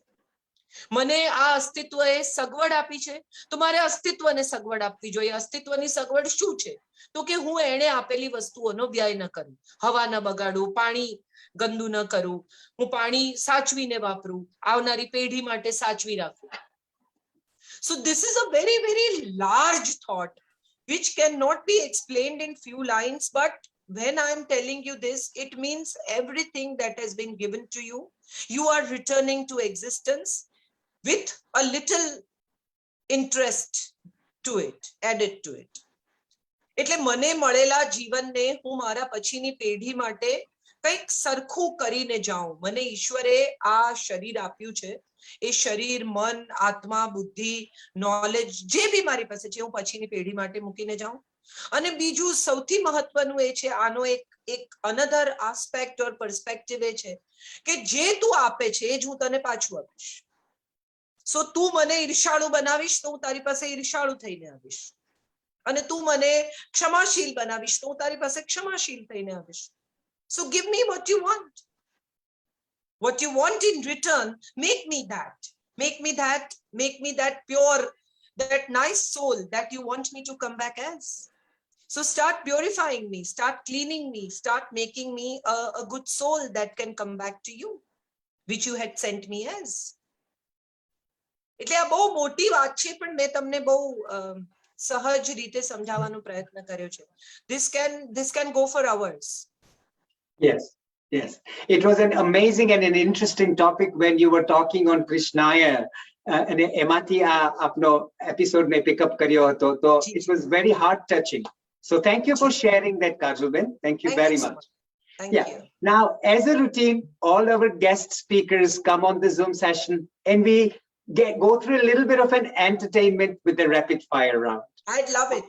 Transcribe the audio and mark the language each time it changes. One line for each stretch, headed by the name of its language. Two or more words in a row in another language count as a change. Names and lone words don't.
Gujarati: મને આ અસ્તિત્વએ સગવડ આપી છે તો મારે અસ્તિત્વને સગવડ આપવી જોઈએ. અસ્તિત્વની સગવડ શું છે? તો કે હું એણે આપેલી વસ્તુઓનો વ્યય ન કરું, હવા ન બગાડું, પાણી ગંદુ ન કરું, હું પાણી સાચવીને વાપરું, આવનારી પેઢી માટે સાચવી રાખું.
English: So this is a very, very large thought which cannot be explained in few lines, but when I am telling you this, it means everything that has been given to you, you are returning to existence with a little interest to it, added to it.
Gujarati: એટલે મને મળેલા જીવનને હું મારા પછીની પેઢી માટે કંઈક સરખું કરીને જાઉં. મને ઈશ્વરે આ શરીર આપ્યું છે, એ શરીર, મન, આત્મા, બુદ્ધિ, નોલેજ જે બી મારી પાસે છે હું પછીની પેઢી માટે મૂકીને જાઉં. અને બીજું સૌથી મહત્વનું એ છે, આનો એક
English: another aspect or perspective
Gujarati: એ છે કે જે તું આપે છે એ જ હું તને પાછું આપીશ. સો તું મને ઈર્ષાળુ બનાવીશ તો હું તારી પાસે ઈર્ષાળુ થઈને આવીશ, અને તું મને ક્ષમાશીલ બનાવીશ તો હું તારી પાસે ક્ષમાશીલ થઈને આવીશ.
English: So give me what you want. What you want in return, make me that. Make me that pure, that nice soul that you want me to come back as. So start purifying me, start cleaning me, start making me a good soul that can come back to you, which you had sent me as.
Gujarati: એટલે આ બહુ મોટી વાત છે, પણ મેં તમને બહુ સહજ રીતે સમજાવવાનો પ્રયત્ન કર્યો છે.
English: This can go for hours. Yes, yes. It was an amazing and an interesting topic when you were talking on Krishnaya. And
Gujarati: એમાંથી આપનો એપિસોડને પિકઅપ કર્યો હતો, તો
English: it was very heart touching. So thank you for sharing that, Kaajal. Thank you very much. Thank Yeah. you. Now, as a routine, all our guest speakers come on the Zoom session and we go through a little bit of an entertainment with the rapid fire round. I'd love it.